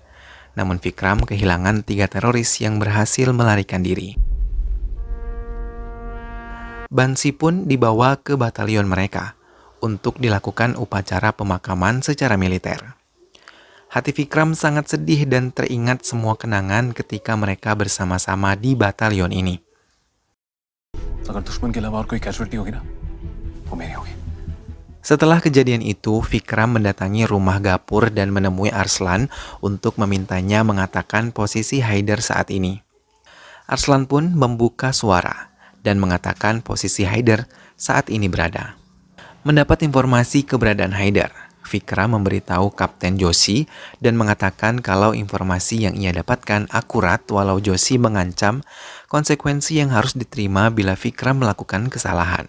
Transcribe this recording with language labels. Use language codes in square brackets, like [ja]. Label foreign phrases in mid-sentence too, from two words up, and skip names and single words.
[id] Namun Vikram kehilangan 3 teroris yang berhasil melarikan diri. Bansi pun dibawa ke batalion mereka untuk dilakukan upacara pemakaman secara militer. Hati Vikram sangat sedih dan teringat semua kenangan ketika mereka bersama-sama di batalion ini. [hi] अगर दुश्मन के अलावा और कोई कैजुअलिटी होगी ना, वो मेरी होगी. [id] Setelah kejadian itu, Vikram mendatangi rumah Gapur dan menemui Arslan untuk memintanya mengatakan posisi Haider saat ini. Arslan pun membuka suara dan mengatakan posisi Haider saat ini berada. Mendapat informasi keberadaan Haider, Vikram memberitahu Kapten Joshi dan mengatakan kalau informasi yang ia dapatkan akurat walau Joshi mengancam konsekuensi yang harus diterima bila Vikram melakukan kesalahan.